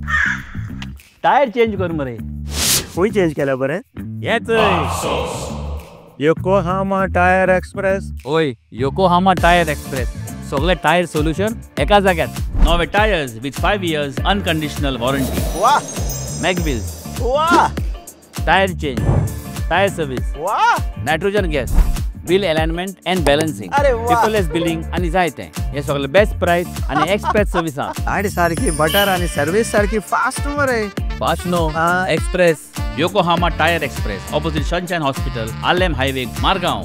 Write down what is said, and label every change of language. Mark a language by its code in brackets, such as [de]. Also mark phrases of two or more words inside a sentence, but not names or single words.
[en] tyre change [kok] कर मरे खंय चेंज केल्या बरें येच योकोहामा टायर एक्सप्रेस ओय योकोहामा टायर एक्सप्रेस सगळे [en] tyre solution [kok] एका जाग्यार नवे [en] tyres with 5 years unconditional warranty [kok] वाह मॅगविल्स वाह [en] tyre change tyre service [kok] वाह [en] nitrogen gas wheel alignment and balancing, [kok] अरे वा. [en] paperless billing [kok] आनी जायतें. हे सगळें [en] best price [kok] आनी [en] express service [kok] आहा. गाडी सारखी बटर आणि सर्व्हिस सारखी फास्ट मरे. [en] fast no, express. [kok] योकोहामा टायर एक्सप्रेस, ऑपोजिट सनशाइन हॉस्पिटल, आलेम हायवे, मारगांव.